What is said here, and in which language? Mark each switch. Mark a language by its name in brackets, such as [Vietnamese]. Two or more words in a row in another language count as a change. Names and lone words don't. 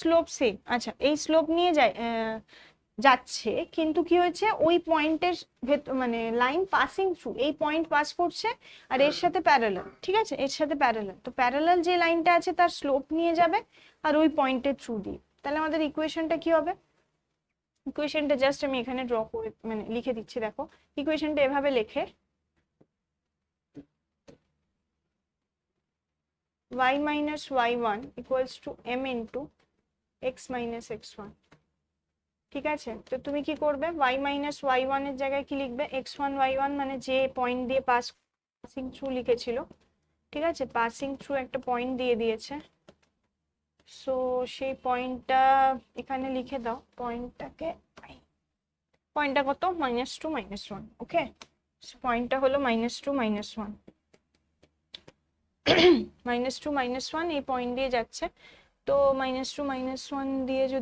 [Bangla] আচ্ছা, এই স্লোপ নিয়ে যায়, যাচ্ছে, কিন্তু কি হয়েছে ওই পয়েন্টের মানে [English] line passing through, [Bangla] এই পয়েন্ট পাস করছে আর এর সাথে প্যারালাল, ঠিক আছে, এর সাথে প্যারালাল, তো প্যারালাল যে লাইনটা আছে তার স্লোপ নিয়ে যাবে আর ওই পয়েন্টের থ্রু দিয়ে, তাহলে আমাদের ইকুয়েশনটা কি হবে? ইকুয়েশনটা জাস্ট আমি এখানে ড্র করে মানে লিখে দিচ্ছি, দেখো ইকুয়েশনটা এভাবে লেখে [English] y minus y1 equals to m into x minus x1, [Bangla] ঠিক আছে। তো তুমি কি করবে, [English] y minus y1 [Bangla] এর জায়গায় কি লিখবে, x1 y1 মানে যে পয়েন্ট দিয়ে [English] passing through [Bangla] লিখেছিল, ঠিক আছে, [English] passing through [Bangla] একটা পয়েন্ট দিয়ে দিয়েছে, সো সেই পয়েন্টটা এখানে লিখে দাও, পয়েন্টটা কত, -2 -1, ওকে, পয়েন্টটা হলো -2 -1, -2 -1 এই পয়েন্ট দিয়ে যাচ্ছে, তো -2 -1 দিয়ে যদি